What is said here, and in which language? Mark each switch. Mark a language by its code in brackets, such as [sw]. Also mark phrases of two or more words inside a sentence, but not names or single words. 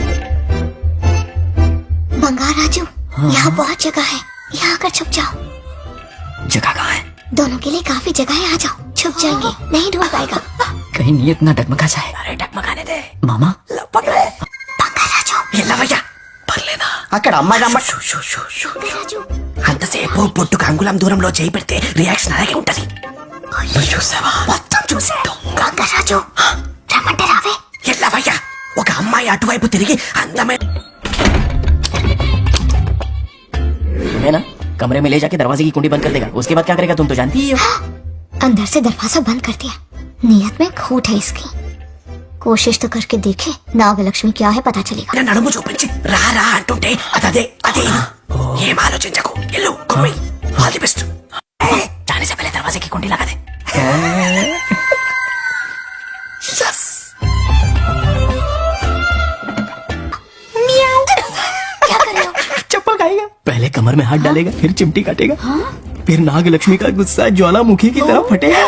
[hi] बंगार राजू, यहाँ बहुत जगह है, यहाँ आकर छुप जाओ। जगह कहाँ है? दोनों के लिए काफी जगह है, आ जाओ। छुप जाएंगे, नहीं ढूंढ पाएगा। कहीं नीयत ना डगमगा जाए। अरे डगमगाने दे मामा। बंगार राजू। [te] ఏ లవయ్యా పర్లేదా అక్కడ అమ్మాయి అమ్మ [hi] बंगार राजू। [te] అంతసేపు పొట్టుకు అంగుళం దూరంలో చేయి పెడితే రియాక్షన్ అలాగే ఉంటది. నువ్వు చూసావా? మొత్తం చూసా. बंगार राजू, రమ్మంటే రావే. ఎల్లవయ్యా ఒక అమ్మాయి అటువైపు తిరిగి అందమైన [hi] है ना, कमरे में ले जाके दरवाजे की कुंडी बंद कर देगा। उसके बाद क्या करेगा तुम तो जानती ही हो। अंदर से दरवाजा बंद कर दिया। नियत में खोट है इसकी। कोशिश तो करके देखे, नागलक्ष्मी क्या है पता चलेगा। [te] నడుము చూపించి రా రా అంటుంటే అదే అదే ఏం ఆలోచించకు. ఎల్లు కుమ్మి. [en] all the best. [hi] जाने से पहले दरवाजे की कुंडी लगा दे. क्या कर रहे हो? चप्पल खाएगा। पहले कमर में हाथ डालेगा, फिर चिमटी काटेगा, फिर नागलक्ष्मी का गुस्सा ज्वालामुखी की तरह फटेगा।